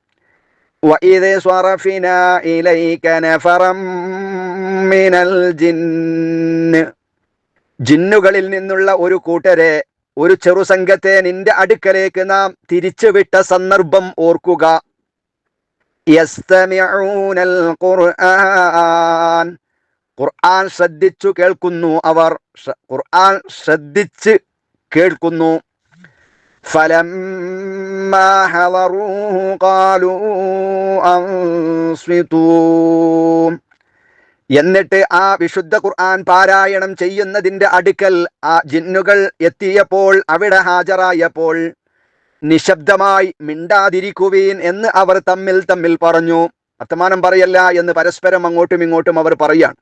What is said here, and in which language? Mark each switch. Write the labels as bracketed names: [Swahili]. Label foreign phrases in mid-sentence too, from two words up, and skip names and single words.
[Arabic] وإذ صرفنا إليك نفرا من الجن, [Malayalam] ജിന്നുകളിൽ നിന്നുള്ള ഒരു കൂട്ടരെ, ഒരു ചെറുസംഘത്തെ നിന്റെ അടുക്കലേക്ക് നാം തിരിച്ചുവിട്ട സന്ദർഭം ഓർക്കുക. [Arabic] يستمعون القرآن, [Malayalam] ഖുർആൻ ശ്രദ്ധിച്ചു കേൾക്കുന്നു, അവർ ഖുർആൻ ശ്രദ്ധിച്ച് കേൾക്കുന്നു. [Arabic] ഫലമ്മ فلما حضروه قالوا أنصتوا. [Malayalam] എന്നിട്ട് ആ വിശുദ്ധ ഖുർആൻ പാരായണം ചെയ്യുന്നതിന്റെ അടുക്കൽ ആ ജിന്നുകൾ എത്തിയപ്പോൾ, അവിടെ ഹാജരായപ്പോൾ, നിശബ്ദമായി മിണ്ടാതിരിക്കുവീൻ എന്ന് അവർ തമ്മിൽ പറഞ്ഞു. വർത്തമാനം പറയല്ല എന്ന് പരസ്പരം അങ്ങോട്ടും ഇങ്ങോട്ടും അവർ പറയാണ്.